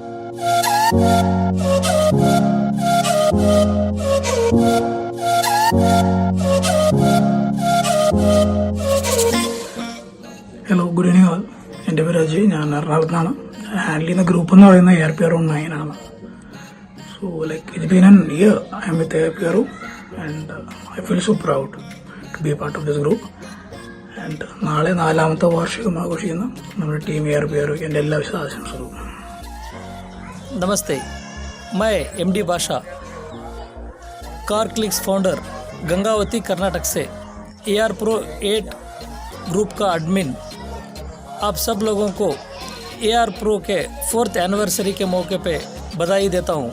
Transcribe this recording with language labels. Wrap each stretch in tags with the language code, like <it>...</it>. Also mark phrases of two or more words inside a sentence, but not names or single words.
<en>Hello, good evening all.</en> <ml>എൻ്റെ പേര് അജയ്. ഞാൻ എറണാകുളത്താണ്. ഹാൻഡിൽ ചെയ്യുന്ന ഗ്രൂപ്പ് എന്ന് പറയുന്നത് ARPR-9 ആണ്.</ml> <en>സോ it's been an year I am with ARPR and I feel so proud to be a part of this group.</en> <ml>And നാളെ 4ാമത്തെ വാർഷികം ആഘോഷിക്കുന്ന നമ്മുടെ ടീം ARPR എൻ്റെ എല്ലാ വിശദാംശങ്ങളും.</ml> <hi>नमस्ते, मैं MD बाशा, कार क्लिक्स फाउंडर, गंगावती कर्नाटक से AR Pro 8 ग्रुप का एडमिन आप सब लोगों को AR Pro के 4th एनिवर्सरी के मौके पे बधाई देता हूँ।</hi>